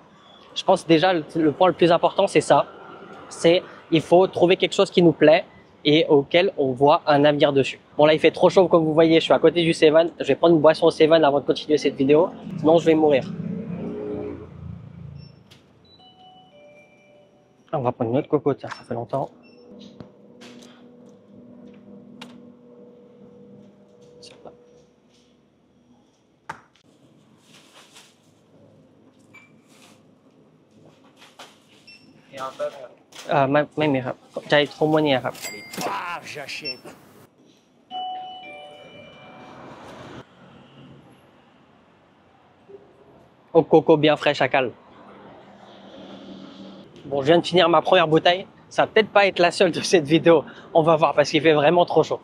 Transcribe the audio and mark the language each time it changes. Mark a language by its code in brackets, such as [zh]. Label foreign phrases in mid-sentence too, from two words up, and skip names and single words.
[fr] Je pense déjà le point le plus important, c'est ça. C'est il faut trouver quelque chose qui nous plaît et auquel on voit un avenir dessus. Bon là il fait trop chaud comme vous voyez, je suis à côté du Seven, je vais prendre une boisson au Seven avant de continuer cette vidéo, sinon je vais mourir. On va prendre une autre coco, tiens, ça fait longtemps. [th] ไม่มีครับใจทุ่มวันนี้ครับ [fr] j'achète. Au coco bien frais chacal. Bon, je viens de finir ma première bouteille. Ça va peut-être pas être la seule de cette vidéo. On va voir parce qu'il fait vraiment trop chaud.